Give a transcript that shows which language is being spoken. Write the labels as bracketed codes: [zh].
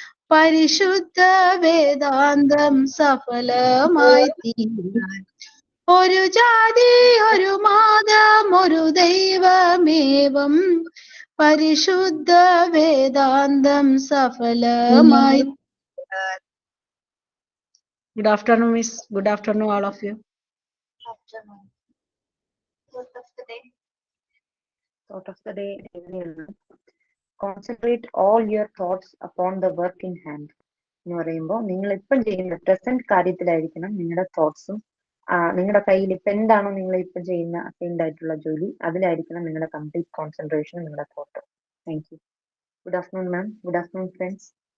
[ml] പരിശുദ്ധ വേദാന്തം സഫലമായി തീരാൻ ഒരു ജാതി ഒരു മാതം ഒരു ദൈവമേവം പരിശുദ്ധ വേദാന്തം സഫലമായി തീരാൻ. [en] Good afternoon, Miss. Good afternoon, all of you. Afternoon. Thought of the day. Thought of the day. Concentrate all your thoughts upon the work in hand. [ml] എന്ന് പറയുമ്പോൾ നിങ്ങൾ ഇപ്പം ചെയ്യുന്ന പ്രസന്റ് കാര്യത്തിലായിരിക്കണം നിങ്ങളുടെ തോട്ട്സും നിങ്ങളുടെ കയ്യിൽ ഇപ്പം എന്താണോ നിങ്ങൾ ഇപ്പം ചെയ്യുന്ന അസൈൻഡ് ആയിട്ടുള്ള ജോലി അതിലായിരിക്കണം നിങ്ങളുടെ കംപ്ലീറ്റ് കോൺസെൻട്രേഷൻ നിങ്ങളുടെ thought. [en] Thank you. Good afternoon ma'am. Good afternoon friends.